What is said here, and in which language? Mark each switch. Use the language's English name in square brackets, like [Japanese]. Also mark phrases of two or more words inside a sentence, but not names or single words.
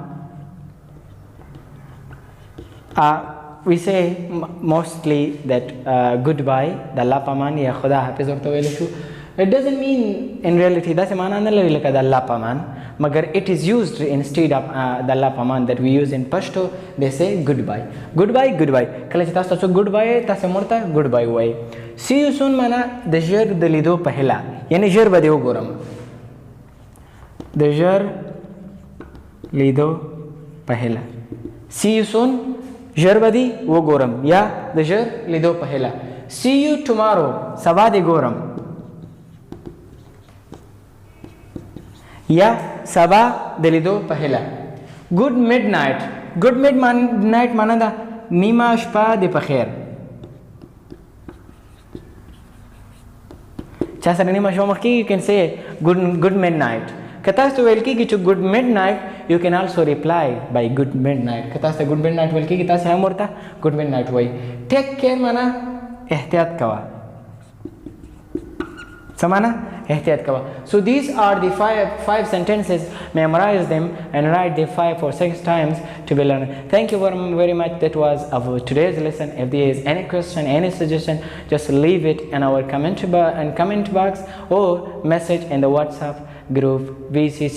[English] We say mostly that goodbye [Pashto] د الله په امان یا خدای حافظ ورته ویلې شو. [English] It doesn't mean in reality that's [Pashto] معنا نه لګي لکه د الله په امان [English] magar it is used instead of [Pashto] د الله په امان [English] that we use in Pashto. They say goodbye. Goodbye, goodbye. [Pashto] کله چې تاسو goodbye تاسو مرته goodbye وای. [English] See you soon [Pashto] معنا د ژر د لیدو پهلا یعنی ژر به دې وګورم. د ژر لیدو پهلا. [English] See you soon [Pashto] ژر به دې وګورم یا د ژر لیدو پهلا. [English] See you tomorrow [Pashto] سبا دې ګورم یا سبا د لیدو پهلا. [English] Good midnight. Good midnight [Pashto] معنا ده نیمه شپه د پخیر. چا سره نیمه شپه مخکې [English] you can say good midnight. [Pashto] که تاسو ویل کېږي چې [English] good midnight you can also reply by good midnight. [Pashto] که تاسو [English] good midnight [Pashto] ویل کېږي تاسو هم ورته [English] good midnight [Pashto] وایي. [English] Take care [Pashto] معنا احتیاط کوه. څه معنا؟ احتیاط کوه. [English] So these are the five sentences. Memorize them and write them 5 or 6 times to be learned. Thank you very much. That was our today's lesson. If there is any question, any suggestion, just leave it in our comment box or message in the WhatsApp group, VCC group.